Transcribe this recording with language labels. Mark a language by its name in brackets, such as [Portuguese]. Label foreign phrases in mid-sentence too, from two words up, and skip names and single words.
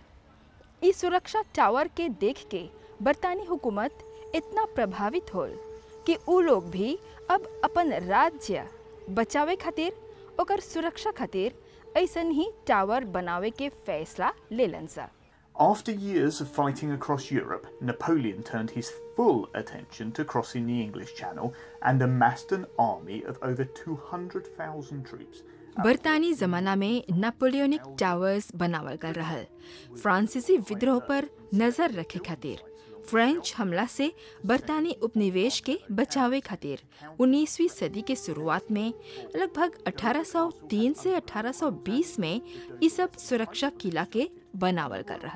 [Bhojpuri] इस सुरक्षा टावर के देख के बरतानी हुकूमत इतना प्रभावित होल कि उ लोग भी अब अपन राज्य बचावे खातिर, ओकर सुरक्षा खातिर ऐसन ही टावर बनावे के फैसला लेलन सा। [English] After years of fighting across Europe, Napoleon turned his full attention to crossing the English Channel and amassed an army of over 200,000 troops. [Bhojpuri] बरतानी जमाना में नेपोलियनिक टावर्स बनावल गल रहल फ्रांसीसी विद्रोह पर नजर रखे खातिर, फ्रेंच हमला से बरतानी उपनिवेश के बचावे खातिर 19वीं सदी के शुरुआत में लगभग 1803 से 1820 में इस सब सुरक्षा किला के बनावल कर रहल।